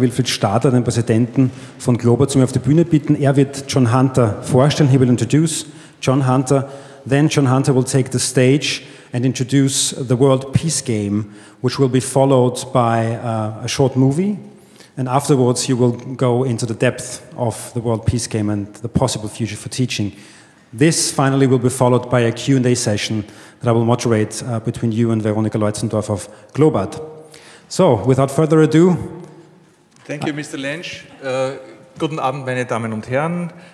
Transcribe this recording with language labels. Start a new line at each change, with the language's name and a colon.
German: Wilfried Stadler, den Präsidenten von Global, zu mir auf die Bühne bitten. Er wird John Hunter vorstellen.
English: He will introduce John Hunter. Then John Hunter will take the stage and introduce the World Peace Game, which will be followed by a short movie. And afterwards, you will go into the depth of the World Peace Game and the possible future for teaching. This finally will be followed by a Q&A session that I will moderate between you and Veronika Leutzendorf of Globad. So, without further ado. Thank you, Mr. Lensch.
German: Guten Abend, meine Damen und Herren.